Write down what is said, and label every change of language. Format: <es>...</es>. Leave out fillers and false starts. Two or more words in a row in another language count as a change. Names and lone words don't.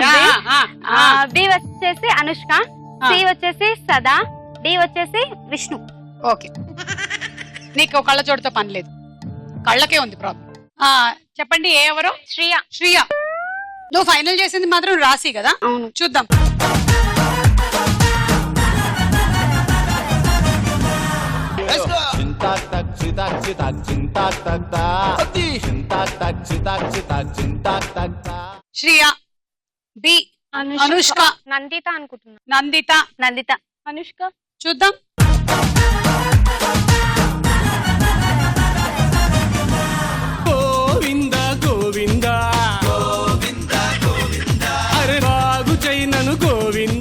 <te>బి వచ్చేసి అనుష్క, ఆ. సి వచ్చేసి సదా, డి వచ్చేసి విష్ణు. ఓకే నీకు కళ్ళజోడుతో పని లేదు, కళ్ళకే ఉంది ప్రాబ్లం. చెప్పండి ఏ ఎవరు? శ్రియ. శ్రియ. నువ్వు ఫైనల్ చేసింది మాత్రం రాసి కదా. అవును. చూద్దాం.</te> <en>Let's go. Cintak tak citak citak cintak tak tak. Ati. Cintak tak citak citak cintak tak tak.</en> <te>శ్రియ, బి అనుష్క, నందిత అనుకుంటున్నా. నందిత. నందిత. అనుష్క. చూద్దాం. గోవింద గోవింద గోవింద గోవింద అరే బాగు చైనను గోవింద.</te>